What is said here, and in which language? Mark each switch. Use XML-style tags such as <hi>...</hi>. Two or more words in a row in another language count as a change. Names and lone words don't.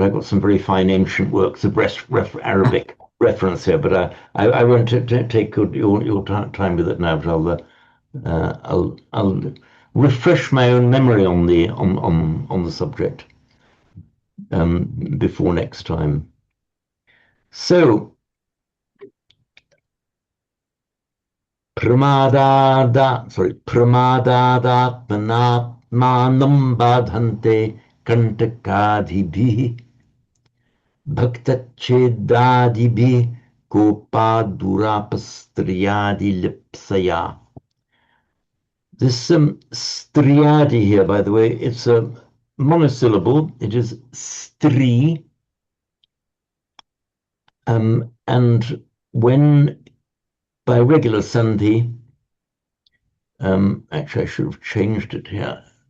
<en>I've got some very fine ancient works of Arabic reference here, but I won't take your time with it now. But I'll refresh my own memory on the subject before next time.</en> <sa>So pramadādatmanam badhante kantakadhibhi bhaktachedadibhi kopadurapastriyadi lipsaya.</sa> <en>This striadi here, by the way, it's a monosyllable. It is stri. And when by regular sandhi, actually I should have changed it here.</en>